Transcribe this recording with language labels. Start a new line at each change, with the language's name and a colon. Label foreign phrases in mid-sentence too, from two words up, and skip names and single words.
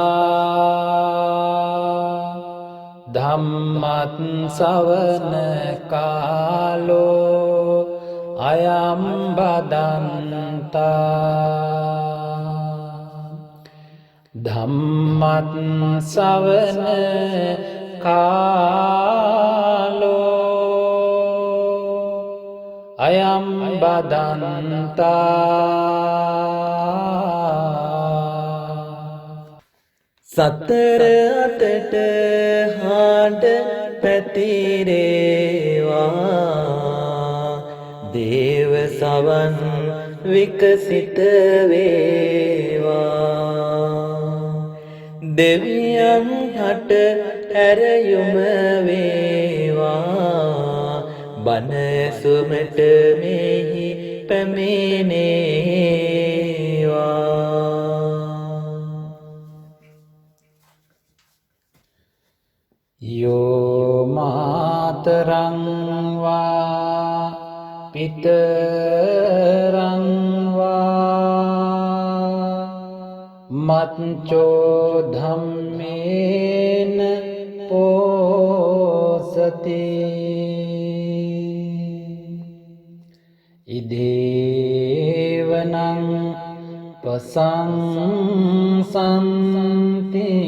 Pali: धम्मं सवण कालो अयं बदन्ता धम्मं सवण कालो अयं बदन्ता
Sinhala: සතර අතට හාඩ පැතිරේවා දේව සවන් විකසිත වේවා දෙවියන් හට ඇරයුම වේවා බණ සුමට මෙහි පැමිණේවා
Pali: यो मातरं वा पितरं वा मच्चो धम्मेन पोसति इदेवनं प्रशंसन्ति